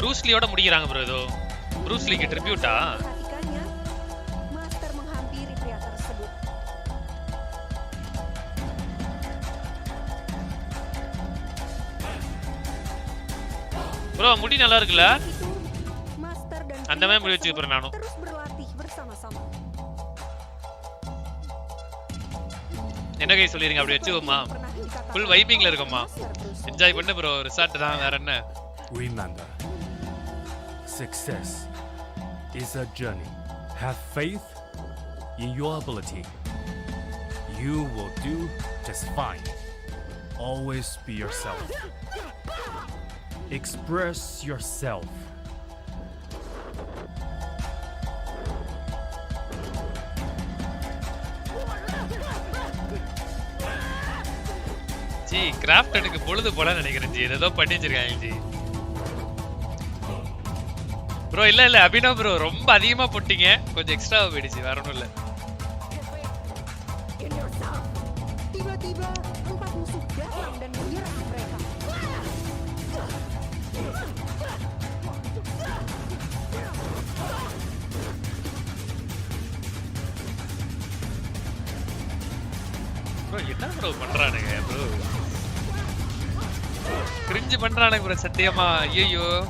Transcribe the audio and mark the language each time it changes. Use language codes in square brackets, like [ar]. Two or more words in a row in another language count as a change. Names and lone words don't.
[ta] ப்ரூஸ்லியோட முடிக்கிறாங்க ப்ரோ. ஏதோ ப்ரூஸ்லிக்கு ட்ரிபியூட்டா? ப்ரோ முடி நல்லா இருக்குல்ல? அந்த மாதிரி முடி வச்சுக்க போறேன் நானும். என்ன கை சொல்லிருங்க அப்படி வச்சுக்கோமா. [en] full vibing-la [ta] இருக்கோமா. என்ஜாய் பண்ணு ப்ரோ. ரிசார்ட் தான் வேற என்ன. [en] Remember, success is a journey Have faith in your ability. You will do just fine. Always be yourself. Express yourself. [ta] ஜி கிராஃப்ட் எனக்கு பொழுது போல நினைக்கிறேன் ஜி ஏதோ பண்ணி வச்சிருக்காங்க ஜி ப்ரோ இல்ல அபினவ் ப்ரோ ரொம்ப அதிகமா போட்டீங்க கொஞ்சம் எக்ஸ்ட்ராவா போயிடுச்சு வேற ஒண்ணும் இல்ல [id] Tiba-tiba 4 musuh datang dan menyerang mereka. [ta] ப்ரோ என்ன ப்ரோ பண்றானுங்க ப்ரோ கிரிஞ்சு பண்றானுங்க ப்ரோ சத்தியமா ஐயோ